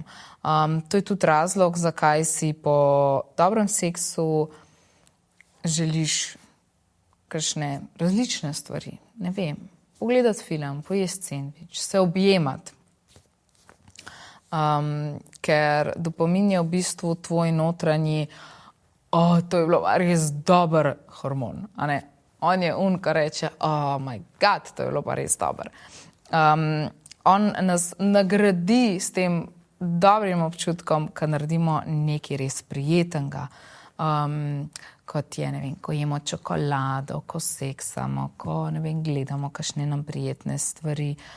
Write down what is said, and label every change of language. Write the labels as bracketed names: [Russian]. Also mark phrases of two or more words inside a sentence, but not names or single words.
[Slovenian] To je tudi razlog, zakaj si po dobrem seksu želiš kakšne različne stvari. Ne vem, pogledati film, pojesti sendvič, se objemati. Ker dopamin je v bistvu tvoj notranji, to je bilo res dober hormon, a ne? On je ki reče, [English] oh my god, [Slovenian] to je bilo pa res dober. On nas nagradi s tem dobrim občutkom, ko naredimo nekaj res prijetnega. Kot je, ne vem, ko jemo čokolado, ko seksamo, ko, ne vem, gledamo kakšne nam prijetne stvari.